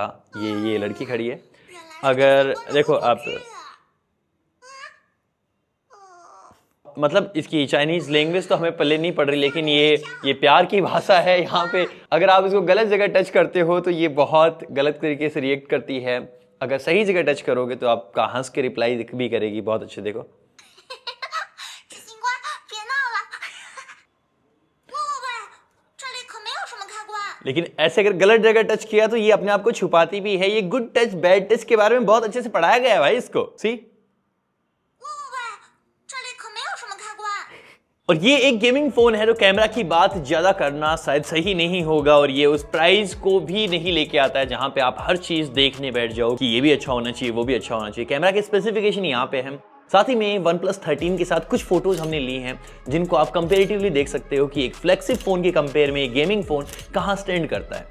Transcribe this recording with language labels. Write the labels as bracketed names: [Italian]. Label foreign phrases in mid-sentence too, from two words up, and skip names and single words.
[Hindi] ये लड़की खड़ी है, अगर देखो आप, मतलब इसकी [English] Chinese language [Hindi] तो हमें पहले नहीं पड़ रही, लेकिन ये प्यार की भाषा है। यहाँ पे अगर आप इसको गलत जगह टच करते हो तो ये बहुत गलत तरीके से रिएक्ट करती है, अगर सही जगह टच करोगे तो आपका हंस के रिप्लाई भी करेगी, बहुत अच्छे। देखो [Chinese] 执行官，别闹了。喂，这里可没有什么开关。 [Hindi] लेकिन ऐसे अगर गलत जगह टच किया तो ये अपने आप को छुपाती भी है। ये [English] good touch bad touch [Hindi] के बारे में बहुत अच्छे से पढ़ाया गया है भाई इसको, सी। [Chinese] 这里可没有什么开关。 [Hindi] और ये एक [English] gaming phone [Hindi] है तो कैमरा की बात ज्यादा करना शायद सही नहीं होगा, और ये उस प्राइस को भी नहीं लेके आता है जहां पे आप हर चीज देखने बैठ जाओ कि ये भी अच्छा होना चाहिए, वो भी अच्छा होना चाहिए। कैमरा के स्पेसिफिकेशन यहाँ पे है। साथ ही में OnePlus 13 के साथ कुछ फोटोज हमने ली हैं जिनको आप कंपेरेटिवली देख सकते हो कि एक [English] flagship phone [Hindi] के कंपेयर में एक [English] gaming phone [Hindi] कहां स्टैंड करता है।